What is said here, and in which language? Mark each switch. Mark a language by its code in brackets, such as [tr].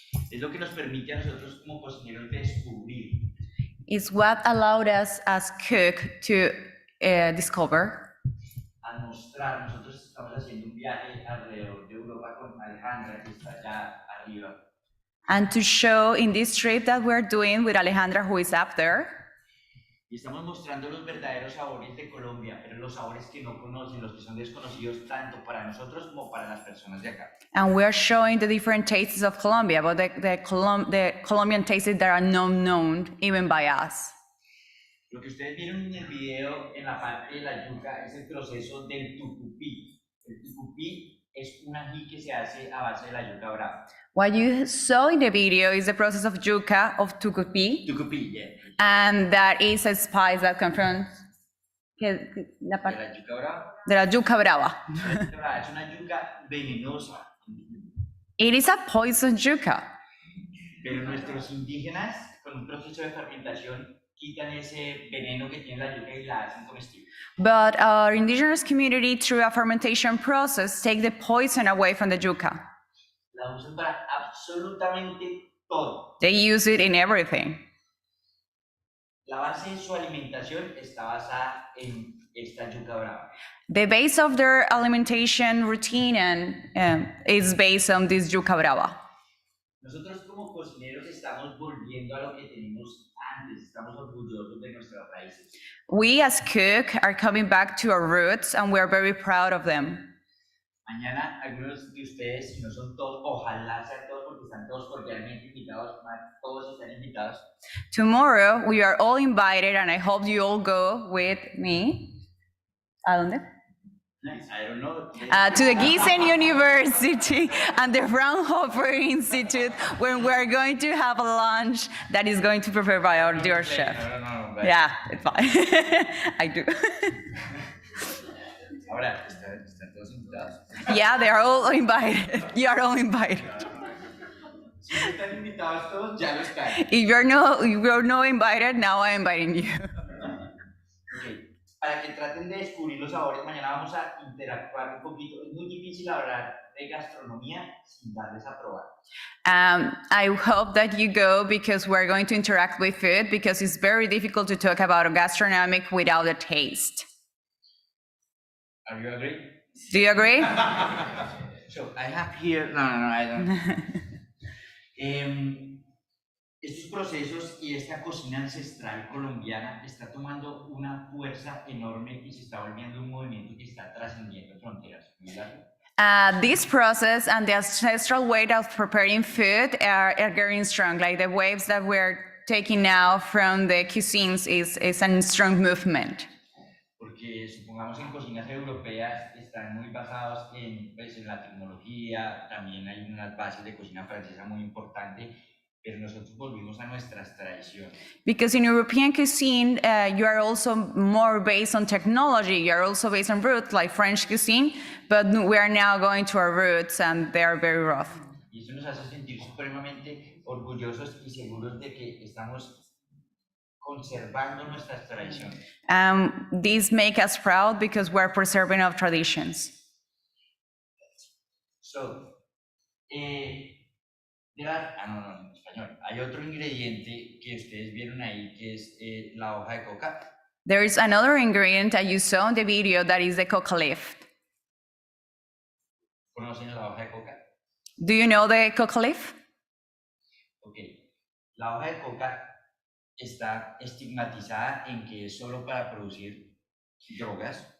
[es] Es lo que nos permite a nosotros como cocineros descubrir. [en] It's what allowed us as cook to discover. [es] A mostrar, nosotros estamos haciendo un viaje alrededor de Europa con Alejandra, que está allá arriba. [en] And to show in this trip that we're doing with Alejandra, who is up there. [es] Y estamos mostrando los verdaderos sabores de Colombia, pero los sabores que no conocen, los que son desconocidos tanto para nosotros como para las personas de acá. [en] And we're showing the different tastes of Colombia, but the Colombian tastes that are not known even by us. [es] Lo que ustedes vieron en el video en la parte de la yuca es el proceso del tucupí. El tucupí es un ají que se hace a base de la yuca brava. [en] What you saw in the video is the process of yuca, of tucupi, Tucupí, yeah. and that is a spice that comes from [es] De la yuca brava. de la yuca brava. La yuca brava es una yuca venenosa. [en] It is a poison yuca, [es] Pero nuestros indígenas, con un proceso de fermentación, quitan ese veneno que tiene la yuca y la hacen comestible. [en] but our indigenous community, through a fermentation process, take the poison away from the yuca. [es] La usan para absolutamente todo. [en] They use it in everything. [es] La base de su alimentación está basada en esta yuca brava. [en] The base of their alimentation routine is based on this yuca brava. [es] Nosotros como cocineros estamos volviendo a lo que tenemos antes, estamos orgullosos de nuestras raíces. [en] We as cook are coming back to our roots and we are very proud of them. [es] Mañana algunos de ustedes, si no son todos, ojalá sean todos porque están todos cordialmente invitados, todos están invitados. [en] Tomorrow we are all invited and I hope you all go with me. [es] ¿A dónde? [en] I don't know. To the Gießen University and the Fraunhofer Institute, when we're going to have a lunch that is going to be prepared by our dear chef. No, but Yeah, it's fine. I do. [es] ahora están todos invitados. [en] Yeah, they are all invited. You are all invited. [es] Si no están invitados todos, ya lo están. [en] If you're not invited, now I'm inviting you. Okay. [es] Para que traten de descubrir los sabores, mañana vamos a interactuar un poquito. Es muy difícil hablar de gastronomía sin darles a probar. [en] I hope that you go because we're going to interact with food because it's very difficult to talk about gastronomic without a taste. Are you agree? Do you agree? So I have here. No, I don't. [es] Estos procesos y esta cocina ancestral colombiana está tomando una fuerza enorme y se está volviendo un movimiento que está trascendiendo fronteras. ¿Verdad? [en] This process and the ancestral way of preparing food are getting strong. Like the waves that we're taking now from the cuisines is a strong movement. [es] Porque supongamos en cocinas europeas están muy basados en la tecnología, también hay unas bases de cocina francesa muy importantes, pero nosotros volvimos a nuestras tradiciones. [en] Because in European cuisine, you are also more based on technology. You are also based on roots, like French cuisine, but we are now going to our roots, and they are very rough. [es] Y eso nos hace sentir supremamente orgullosos y seguros de que estamos conservando nuestras tradiciones. [en] These make us proud because we're preserving our traditions. [es] So, en español. Hay otro ingrediente que ustedes vieron ahí que es la hoja de coca. [en] There is another ingredient that you saw in the video that is the coca leaf. [es] ¿Conocen la hoja de coca? [en] Do you know the coca leaf? Ok. [es] La hoja de coca está estigmatizada en que es solo para producir drogas.